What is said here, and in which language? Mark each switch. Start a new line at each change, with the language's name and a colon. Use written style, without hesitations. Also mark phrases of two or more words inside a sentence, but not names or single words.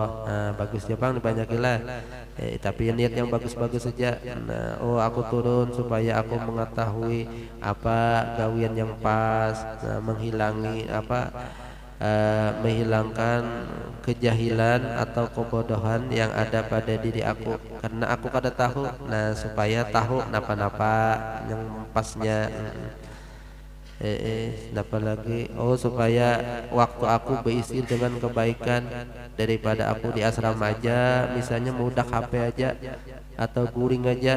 Indonesian: Nah bagus jawaban dibanyakilah. Tapi niat yang bagus-bagus saja. Nah, aku turun supaya aku mengetahui gawian yang pas, menghilangi menghilangkan kejahilan atau kebodohan yang ada pada diri aku, karena aku kada tahu. Nah supaya tahu napa-napa yang pasnya. Apalagi supaya waktu aku berisi dengan kebaikan, daripada aku di asrama aja misalnya mudah HP aja atau guring aja.